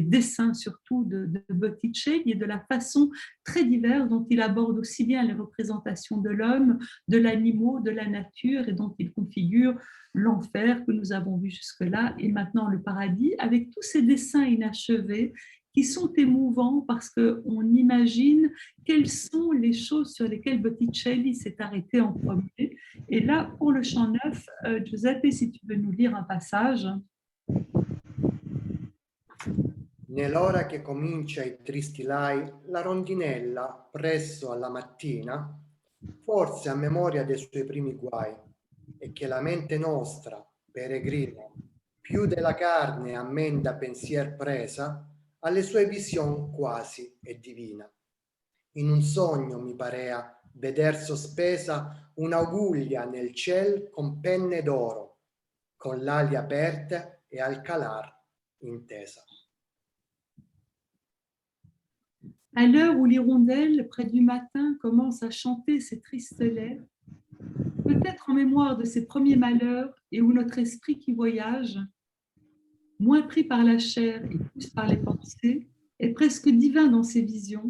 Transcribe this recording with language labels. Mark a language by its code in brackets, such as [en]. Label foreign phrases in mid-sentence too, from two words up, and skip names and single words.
[fr] dessins surtout de Botticelli et de la façon très diverse dont il aborde aussi bien les représentations de l'homme, de l'animal, de la nature et dont il configure l'enfer que nous avons vu jusque-là et maintenant le paradis avec tous ces dessins inachevés qui sont émouvants parce qu'on imagine quelles sont les choses sur lesquelles Botticelli s'est arrêté en premier. Et là, pour le chant 9, Giuseppe, si tu veux nous lire un passage. [it] Nell'ora che comincia i tristi lai, la rondinella, presso alla mattina, forse a memoria dei suoi primi guai, e che la mente nostra, peregrina, più della carne ammenda pensier presa, alle sue vision quasi è divina. In un sogno mi parea veder sospesa un'auguglia nel ciel con penne d'oro, con l'ali aperte e al calar intesa. [fr] À l'heure où l'hirondelle, près du matin, commence à chanter ses tristes lairs, peut-être en mémoire de ses premiers malheurs et où notre esprit qui voyage, moins pris par la chair et plus par les pensées, est presque divin dans ses visions.